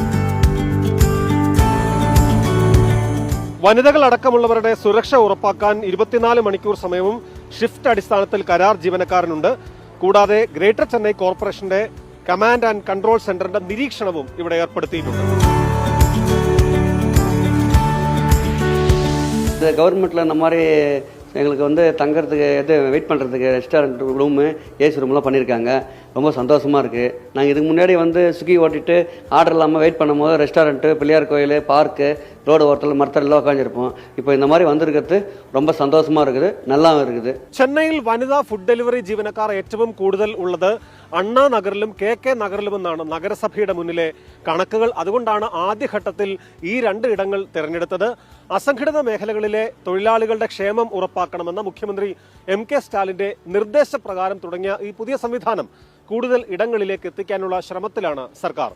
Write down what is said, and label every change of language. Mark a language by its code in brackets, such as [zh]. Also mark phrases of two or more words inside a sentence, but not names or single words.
[ml] വനിതകൾ അടക്കമുള്ളവരുടെ സുരക്ഷ ഉറപ്പാക്കാൻ 24 മണിക്കൂർ സമയവും ഷിഫ്റ്റ് അടിസ്ഥാനത്തിൽ കരാർ ജീവനക്കാരനുണ്ട്. കൂടാതെ ഗ്രേറ്റർ ചെന്നൈ കോർപ്പറേഷന്റെ കമാൻഡ് ആൻഡ് കൺട്രോൾ സെന്ററിന്റെ നിരീക്ഷണവും ഇവിടെ ഏർപ്പെടുത്തിയിട്ടുണ്ട്. [ta] கவர்மெண்ட்டில் இந்த மாதிரி எங்களுக்கு வந்து தங்கறதுக்கு வெயிட் பண்ணுறதுக்கு ரெஸ்டாரண்ட் ரூமு ஏசி ரூம்லாம் பண்ணியிருக்காங்க. ரொம்ப சந்தோஷமாக இருக்குது. நாங்கள் இதுக்கு முன்னாடி வந்து ஸ்விக்கி ஓட்டிட்டு ஆர்டர் இல்லாமல் வெயிட் பண்ணும்போது ரெஸ்டாரண்ட்டு, பிள்ளையார் கோயில், பார்க்கு, ரோடு ஓரத்தில் மரத்தெல்லாம் உட்காந்துருப்போம். இப்போ இந்த மாதிரி வந்திருக்கிறது ரொம்ப സന്തോഷமாக இருக்குது, നല്ലതും இருக்குது. [ml] ചെന്നൈയിൽ വനിതാ ഫുഡ് ഡെലിവറി ജീവനക്കാർ ഏറ്റവും കൂടുതൽ ഉള്ളത് അണ്ണാ നഗറിലും KK നഗറിലുമെന്നാണ് നഗരസഭയുടെ മുന്നിലെ കണക്കുകൾ. അതുകൊണ്ടാണ് ആദ്യഘട്ടത്തിൽ ഈ 2 ഇടങ്ങൾ തിരഞ്ഞെടുത്തത്. അസംഘടിത മേഖലകളിലെ തൊഴിലാളികളുടെ ക്ഷേമം ഉറപ്പാക്കണമെന്ന മുഖ്യമന്ത്രി MK സ്റ്റാലിന്റെ നിർദ്ദേശപ്രകാരം തുടങ്ങിയ ഈ പുതിയ സംവിധാനം കൂടുതൽ ഇടങ്ങളിലേക്ക് എത്തിക്കാനുള്ള ശ്രമത്തിലാണ് സർക്കാർ.